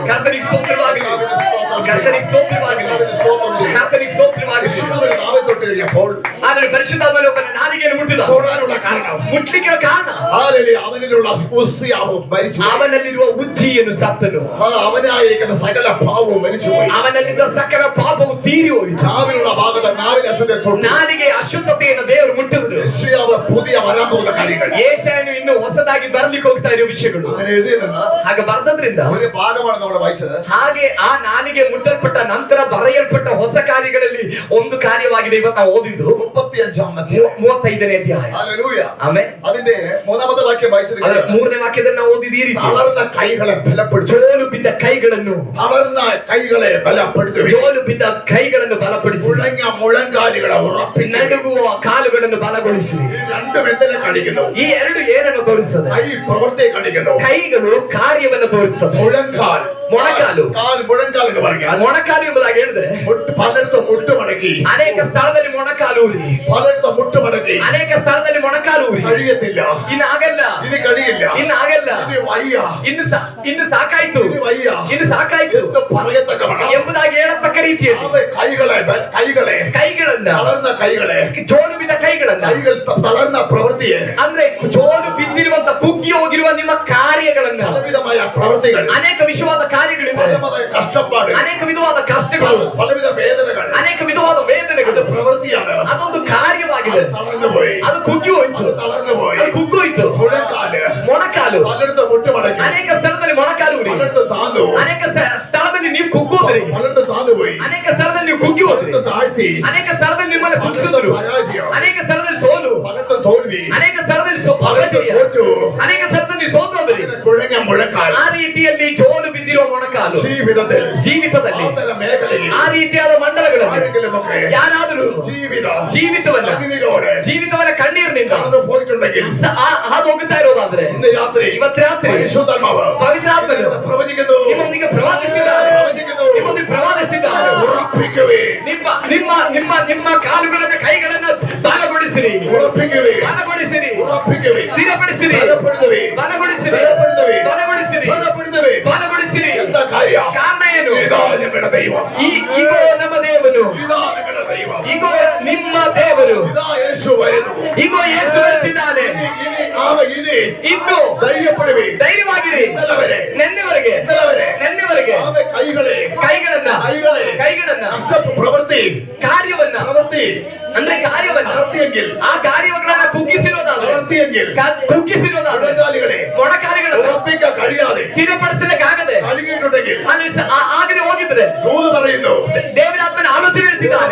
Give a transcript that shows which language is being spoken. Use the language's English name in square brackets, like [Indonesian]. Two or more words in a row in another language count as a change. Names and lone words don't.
[Kannada] ಕರ್ತನಿಗೆ ಸ್ತೋತ್ರವಾಗಲಿ, ಕರ್ತನಿಗೆ ಸ್ತೋತ್ರವಾಗಲಿ, ಕರ್ತನಿಗೆ ಸ್ತೋತ್ರವಾಗಲಿ. [Malayalam] യേശുവിന്റെ നാമത്തിൽ തൊട്ട് കഴിഞ്ഞപ്പോൾ [Kannada] ಆದರೆ ಪರಿಶುದ್ಧಾತ್ಮನೊಬ್ಬನ ನಾಲಿಗೆಯನ್ನು ಮುಟ್ಟಿದ. [Malayalam] തൊടാനുള്ള കാരണം [Kannada] ಮುಟ್ಲಿಕ್ಕೆ ಕಾರಣ [Malayalam] അവനിലുള്ള ഉസ്സിയാവും മരിച്ചു. [Kannada] ಅವನಲ್ಲಿರುವ ಉಜ್ಜಿಯನ್ನು ಸತ್ತನು. [Malayalam] അവനായിരിക്കുന്ന സകല പാവവും മരിച്ചുപോയി. [Kannada] ಅವನಲ್ಲಿದ್ದ ಸಕಲ ಪಾಪವು ತೀರಿ ಹೋಯಿತು. [Malayalam] നാവിലുള്ള ഭാഗത്ത് നാവിന് അശുദ്ധ തൊട്ടു. [Kannada] ನಾಲಿಗೆ ಅಶುದ್ಧತೆಯನ್ನು ದೇವರು ಮುಟ್ಟಿದ್ರು. [Malayalam] യേശയ്യാവ് പുതിയ വരാൻ പോകുന്ന കാര്യങ്ങൾ [Kannada] ಯೆಶಾಯನು ಇನ್ನು ಹೊಸದಾಗಿ ಬರ್ಲಿಕ್ಕೆ ಹೋಗ್ತಾ ಇರೋ ವಿಷಯಗಳು [Malayalam] അങ്ങനെ എഴുതിയെന്ന് [Kannada] ಹಾಗೆ ಬರೆದದ್ರಿಂದ [Malayalam] ഒരു ഭാഗമാണ് നമ്മൾ വായിച്ചത്. [Kannada] ಹಾಗೆ ಆ ನಾಲಿಗೆ ಮುಟ್ಟಲ್ಪಟ್ಟ ನಂತರ ಬರೆಯಲ್ಪಟ್ಟ ಹೊಸ ಕಾರ್ಯಗಳಲ್ಲಿ ಒಂದು ಕಾರ್ಯವಾಗಿದೆ ಇವತ್ತು ನಾವು ಓದಿದ್ದು [Malayalam] 35ാം അധ്യായം [Kannada] 35ನೇ ಅಧ್ಯಾಯ. [Malayalam] ഹല്ലേലൂയ. [Kannada] ಆಮೇಲೆ [Malayalam] അതിന്റെ 3ാമത്തെ വാക്യം വായിച്ചത് [Kannada] ಅದರ 3ನೇ ವಾಕ್ಯದಲ್ಲಿ ನಾವು ಓದಿದ ಈ ರೀತಿ, [Malayalam] തളർന്ന കൈകളെ ബലപ്പെടുത്തും. [Kannada] ಜೋಲು ಬಿದ್ದ ಕೈಗಳನ್ನು, [Malayalam] തളർന്ന കൈകളെ ബലപ്പെടുത്തും. [Kannada] ಜೋಲು ಬಿದ್ದ ಕೈಗಳನ್ನು ಬಲಪಡಿಸಿ, [Malayalam] മുഴങ്ങ മുഴങ്കാലുകളെ ഉറപ്പിക്കും. [Kannada] ನಡುಗುವ ಕಾಲುಗಳನ್ನು ಬಲಗೊಳಿಸಿ. [Malayalam] ഈ രണ്ടും എന്തിനെ കാണിക്കുന്നു? [Kannada] ಈ ಎರಡು ಏನನ್ನು ತೋರಿಸ್ತದೆ? [Malayalam] കൈ പ്രവൃത്തിയെ കാണിക്കുന്നു. [Kannada] ಕೈಗಳು ಕಾರ್ಯವನ್ನು ತೋರಿಸ್ತದೆ. [Malayalam] മുഴങ്കാൽ, [Kannada] ಮೊಣಕಾಲು, [Malayalam] കാൽ മുഴങ്കാൽ എന്ന് പറഞ്ഞാൽ [Kannada] ಮೊಣಕಾಲು ಎಂಬುದಾಗಿ ಹೇಳಿದ್ರೆ [Malayalam] പലയിടത്തും മുട്ടുമടക്കി, [Kannada] ಅನೇಕ ಸ್ಥಳದಲ್ಲಿ ಮೊಣಕಾಲು ಊರಿ, [Malayalam] പലയിടത്തും മുട്ടുമടക്കി [Kannada] ಅನೇಕ ಸ್ಥಳದಲ್ಲಿ ಮೊಣಕಾಲು ಊರಿ. [Malayalam] കഴിയത്തില്ല, [Kannada] ಇನ್ನಾಗಲ್ಲ, [Malayalam] ഇനി കഴിയില്ല, [Kannada] ಇನ್ನಾಗಲ್ಲ, [Malayalam] ഇനി വയ്യ, [Kannada] ಇನ್ನು ಸಾಕಾಯ್ತು, [Malayalam] ഇനി വയ്യ, [Kannada] ಇನ್ನು ಸಾಕಾಯ್ತು [Malayalam] എന്ന് പറയത്തക്കവണ്ണം [Kannada] ಎಂಬುದಾಗಿ ಹೇಳತಕ್ಕ ರೀತಿಯಲ್ಲಿ [Malayalam] അവൻ [Kannada] ಕೈಗಳನ್ನ, [Malayalam] തളർന്ന കൈകളെ, [Kannada] ಜೋಲು ಬಿದ್ದ ಕೈಗಳನ್ನ, [Malayalam] കൈകൾ തളർന്ന പ്രവൃത്തിയെ, [Kannada] ಅಂದ್ರೆ ಜೋಲು ಬಿದ್ದಿರುವಂತ ಕುಗ್ಗಿ ಹೋಗಿರುವ ನಿಮ್ಮ ಕಾರ್ಯಗಳನ್ನ ಕಾರ್ಯವನ್ನ, [Malayalam] പലവിധമായ പ്രവൃത്തികൾ, [Kannada] ಅನೇಕ ವಿಷಯವಾದ ಕಾರ್ಯಗಳಿವೆ, [Malayalam] പലവിധമായ കഷ്ടപ്പാട്, [Kannada] ಅನೇಕ ವಿಧವಾದ ಕಷ್ಟಗಳು, [Malayalam] പലവിധ വേദനകൾ, [Kannada] ಅನೇಕ ವಿಧವಾದ ವೇದನೆಗಳು. [Malayalam] പ്രവൃത്തിയാണ്. [Kannada] ಅದೊಂದು ಕಾರ್ಯವಾಗಿದೆ. [Malayalam] തളർന്നുപോയി, [Kannada] ಅದು ಕುಗ್ಗಿ ಹೋಯ್ತು, [Malayalam] തളർന്നുപോയി, [Kannada] ಅದು ಕುಗ್ಗೋಯ್ತು. [Malayalam] മുഴക്കാല്, [Kannada] ಮೊಣಕಾಲು, [Malayalam] പലയിടത്തും മുട്ടുമടക്കി, [Kannada] ಅನೇಕ ಸ್ಥಳದಲ್ಲಿ ಮೊಣಕಾಲು ಉರಿ, [Malayalam] പലയിടത്തും താന്നു, [Kannada] ಅನೇಕ ಸ್ಥಳದಲ್ಲಿ ನೀವು ಕುಗ್ಗೋದ್ರಿ, [Malayalam] പലയിടത്തും താന്നുപോയി, [Kannada] ಅನೇಕ ಸ್ಥಳದಲ್ಲಿ ನೀವು ಕುಗ್ಗಿ ಹೋದ್ರಿ, [Malayalam] പലയിടത്തും താഴ്ത്തി, [Kannada] ಅನೇಕ ಸ್ಥಳದಲ್ಲಿ ನಿಮ್ಮನ್ನ ಕುಗ್ಗಿಸಿದ್ರು, [Malayalam] പരാജയം, [Kannada] ಅನೇಕ ಸ್ಥಳದಲ್ಲಿ ಸೋಲು, [Malayalam] പലയിടത്തും തോൽവി, [Kannada] ಅನೇಕ ಸ್ಥಳದಲ್ಲಿ ಅಪಜಯ, ಅನೇಕ ಸ್ಥಳದಲ್ಲಿ ಸೋತೋದ್ರಿ. [Malayalam] കുഴഞ്ഞ മുഴക്കാൽ, [Kannada] ಆ ರೀತಿಯಲ್ಲಿ ಜೋಲು ಬಿದ್ದಿರುವ ಮೊಣಕಾಲು ಜೀವಿತದಲ್ಲಿ, ಆತನ ಮೇಖಲೆಗೆ, ಆ ರೀತಿಯಾದ ಮಂಡಲಗಳಲ್ಲಿ [Malayalam] ആരെങ്കിലുമൊക്കെ [Kannada] ಯಾರಾದರೂ ಜೀವಿತವನ್ನ ಕಣ್ಣೀರಿನಿಂದ [Malayalam] കടന്നു പോയിട്ടുണ്ടെങ്കിൽ [Kannada] ಹಾದು ಹೋಗುತ್ತಾ ಇರೋದಾದ್ರೆ [Malayalam] ഇന്ന് രാത്രി [Kannada] ಇವತ್ತು ರಾತ್ರಿ [Malayalam] പരിശുദ്ധാത്മാവ് [Kannada] ಪವಿತ್ರಾತ್ಮನು [Malayalam] പ്രവചിക്കുന്നു, [Kannada] ನಿಮ್ಮೊಂದಿಗೆ ಪ್ರವಾದಿಸಿದ್ದಾರೆ, [Malayalam] പ്രവചിക്കുന്നു, [Kannada] ನಿಮ್ಮೊಂದಿಗೆ ಪ್ರವಾದಿಸಿದ್ದಾರೆ. [Malayalam] ഉറപ്പിക്കുവേ, [Kannada] ನಿಮ್ಮ ನಿಮ್ಮ ನಿಮ್ಮ ನಿಮ್ಮ ಕಾಲುಗಳನ್ನ ಕೈಗಳನ್ನ ಬಲಗೊಳಿಸಿರಿ, [Malayalam] ഉറപ്പിക്കുവേ, [Kannada] ಬಲಗೊಳಿಸಿರಿ, [Malayalam] ഉറപ്പിക്കുവೇ, [Kannada] ಸ್ಥಿರಪಡಿಸಿರಿ, [Malayalam] ബലപ്പെടുത്തുവേ, [Kannada] ಬಲಗೊಳಿಸಿರಿ, [Malayalam] ബലപ്പെടുത്തുവേ, [Kannada] ಬಲಗೊಳಿಸಿರಿ, [Malayalam] ബലപ്പെടുത്തുവേ. [Kannada] ಬಲಗೊಳಿಸಿರಿ. [Malayalam] എന്താ കാര്യം? [Kannada] ಕಾರಣ ಏನು? [Malayalam] ഇതാ നിങ്ങളുടെ ദൈവം, [Kannada] ಈಗೋ ನಮ್ಮ ದೇವರು, [Malayalam] ഇതാ നിങ്ങളുടെ ദൈവം, [Kannada] ಈಗೋ ನಿಮ್ಮ ದೇವರು, [Malayalam] ഇതാ യേശു വരുന്നു. [Kannada] ಈಗೋ ಯೇಸು ಬರ್ತಿದ್ದಾನೆ. [Malayalam] ഇനി [Kannada] ಇನ್ನು [Malayalam] ಧೈರ್ಯപ്പെടുവേ, [Kannada] ಧೈರ್ಯವಾಗಿರಿ. [Malayalam] ഇന്നലവരെ [Kannada] ನೆನ್ನೆವರೆಗೆ ಕೈಗಳನ್ನ ಪ್ರವೃತ್ತಿ ಕಾರ್ಯವನ್ನ ಅಂದ್ರೆ ಕಾರ್ಯವನ್ನ ಆ ಕಾರ್ಯಗಳನ್ನ ಕುಗ್ಗಿಸಿರೋದಾದ್ರೆ ಮೊಣಕಾಲಿಗಳನ್ನ ಸ್ಥಿರಪಡಿಸಲಿಕ್ಕಾಗದೆ ಆಗದೆ ಹೋಗಿದ್ರೆ ದೇವರಾತ್ಮನ ಆಲೋಚನೆ ಇರ್ತಿದ್ದಾರೆ.